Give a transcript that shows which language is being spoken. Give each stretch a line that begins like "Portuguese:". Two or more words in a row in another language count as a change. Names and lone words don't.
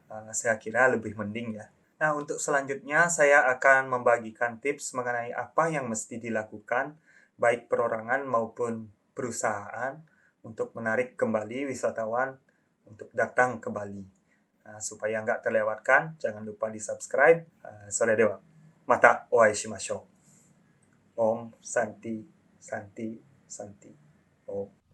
Indonesian: Saya kira lebih mending ya. Nah, untuk selanjutnya saya akan membagikan tips mengenai apa yang mesti dilakukan baik perorangan maupun perusahaan untuk menarik kembali wisatawan untuk datang ke Bali. Supaya nggak terlewatkan, jangan lupa di-subscribe.
Japanese: それでは。またお会いしましょう.
Sanskrit: ॐ शान्ति शान्ति शान्ति। ॐ.